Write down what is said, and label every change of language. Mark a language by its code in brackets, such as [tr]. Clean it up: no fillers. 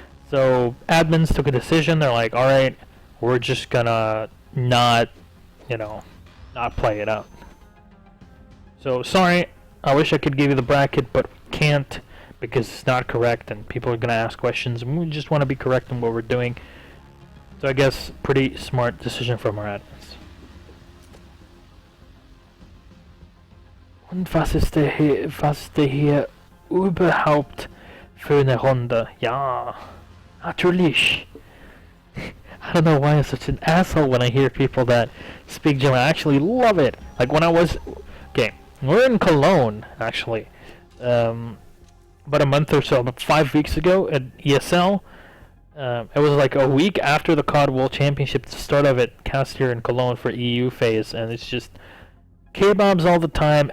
[en] So admins took a decision. They're like, all right, we're just gonna not play it out. So sorry, I wish I could give you the bracket, but can't because it's not correct, and people are gonna ask questions, and we just want to be correct in what we're doing. So I guess pretty smart decision from our admins. [de] Und was ist der hier überhaupt für eine Runde? Ja, natürlich. [en] I don't know why I'm such an asshole when I hear people that speak German. I actually love it. Like when I was... Okay, we're in Cologne, actually. About a month or so, about 5 weeks ago at ESL. It was like a week after the COD World Championship, the start of it, cast here in Cologne for EU phase, and it's just K-bombs all the time.